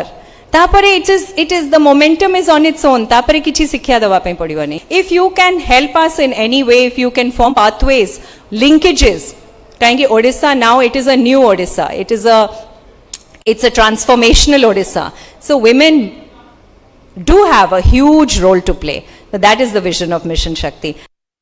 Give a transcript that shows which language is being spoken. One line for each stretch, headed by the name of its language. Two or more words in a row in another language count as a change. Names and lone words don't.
English: तापरे it is the momentum is on its own.
Odia: ତାପରେ କିଛି ଶିକ୍ଷା ଦବା ପେ ପଡ଼ିବନି.
English: If you can help us in any way, if you can form pathways, linkages, काहेकि Odisha now it is a new Odisha. It's a transformational Odisha. So women do have a huge role to play. So that is the vision of Mission Shakti.